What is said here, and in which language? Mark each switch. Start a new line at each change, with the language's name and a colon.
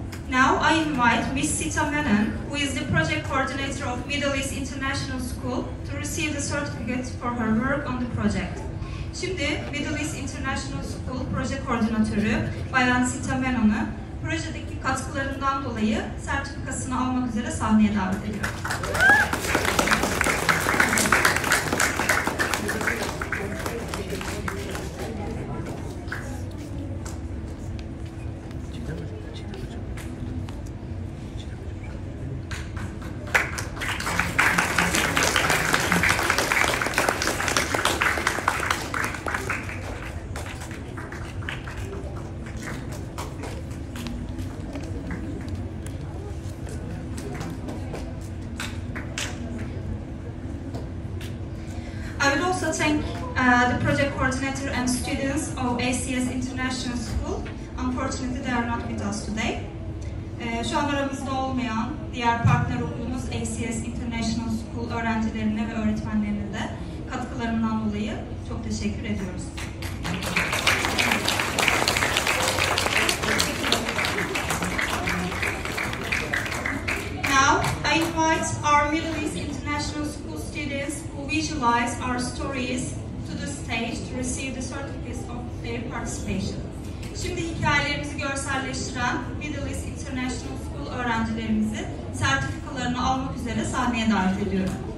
English: Now I invite Miss Sita Menon, who is the project coordinator of Middle East International School, to receive the certificate for her work on the project.
Turkish: Şimdi Middle East International School proje koordinatörü Bayan Sita Menon'u projedeki katkılarından dolayı sertifikasını almak üzere sahneye davet ediyorum.
English: I would also thank the project coordinator and students of ACS International School. Unfortunately, they are not with us today.
Turkish: Şu an aramızda olmayan diğer partner okulumuz ACS International School öğrencilerine ve öğretmenlerine de katkılarından dolayı çok teşekkür ediyoruz.
English: Now, I invite our Middle East International School students who visualize our stories to the stage to receive the certificates of their participation.
Turkish: Şimdi hikayelerimizi görselleştiren Middle East International School öğrencilerimizi sertifikalarını almak üzere sahneye davet ediyorum.